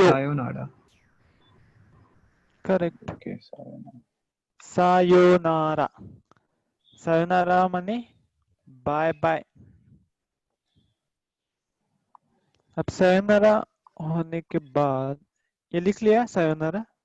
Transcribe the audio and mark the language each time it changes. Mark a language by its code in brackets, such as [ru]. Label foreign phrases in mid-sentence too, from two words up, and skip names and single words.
[ja] Sayonara. [en] correct Okay, sayonara. [ja] さよなら さよなら [hi] माने [en] bye bye [hi] अब sayonara होने के बाद ये लिख लिया sayonara